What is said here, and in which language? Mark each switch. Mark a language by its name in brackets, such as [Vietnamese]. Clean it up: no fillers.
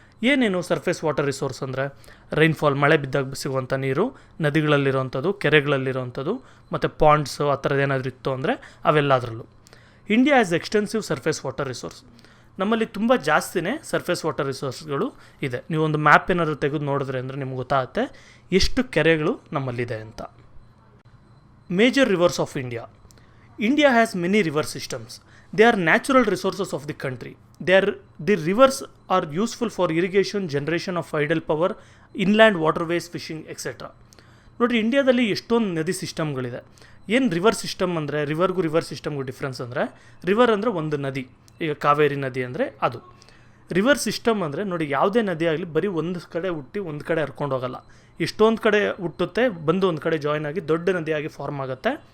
[Kannada] ಏನೇನು [English] surface water resource [Kannada] ಅಂದರೆ rainfall, ಮಳೆ ಬಿದ್ದಾಗ ಸಿಗುವಂಥ ನೀರು, ನದಿಗಳಲ್ಲಿರೋವಂಥದ್ದು, ಕೆರೆಗಳಲ್ಲಿರೋವಂಥದ್ದು, ಮತ್ತು ಪಾಂಡ್ಸು ಆ ಥರದ್ದು ಏನಾದರೂ ಇತ್ತು ಅಂದರೆ ಅವೆಲ್ಲದರಲ್ಲೂ. [English] India has extensive surface water resource. [Kannada] ನಮ್ಮಲ್ಲಿ ತುಂಬ ಜಾಸ್ತಿನೇ ಸರ್ಫೇಸ್ ವಾಟರ್ ರಿಸೋರ್ಸ್ಗಳು ಇದೆ. ನೀವೊಂದು ಮ್ಯಾಪ್ ಏನಾದರೂ ತೆಗೆದು ನೋಡಿದ್ರೆ ಅಂದರೆ ನಿಮ್ಗೆ ಗೊತ್ತಾಗುತ್ತೆ ಎಷ್ಟು ಕೆರೆಗಳು ನಮ್ಮಲ್ಲಿದೆ ಅಂತ. [English] Major rivers of India. India has many river systems. They are natural resources of the country. The rivers are useful for irrigation, generation of tidal power, inland waterways, fishing, etc. [Kannada] ನೋಡಿರಿ, ಇಂಡಿಯಾದಲ್ಲಿ ಎಷ್ಟೊಂದು ನದಿ ಸಿಸ್ಟಮ್ಗಳಿದೆ. ಏನು ರಿವರ್ ಸಿಸ್ಟಮ್ ಅಂದರೆ, ರಿವರ್ಗೂ river ಸಿಸ್ಟಮ್ಗೂ difference ಅಂದರೆ, river ಅಂದರೆ ಒಂದು ನದಿ, ಈಗ ಕಾವೇರಿ ನದಿ ಅಂದರೆ ಅದು. ರಿವರ್ ಸಿಸ್ಟಮ್ ಅಂದರೆ ನೋಡಿ, ಯಾವುದೇ ನದಿ ಆಗಲಿ ಬರೀ ಒಂದು ಕಡೆ ಹುಟ್ಟಿ ಒಂದು ಕಡೆ ಹರ್ಕೊಂಡು ಹೋಗಲ್ಲ. ಎಷ್ಟೊಂದು ಕಡೆ ಹುಟ್ಟುತ್ತೆ, ಬಂದು ಒಂದು ಕಡೆ ಜಾಯ್ನ್ ಆಗಿ ದೊಡ್ಡ ನದಿಯಾಗಿ ಫಾರ್ಮ್ ಆಗುತ್ತೆ.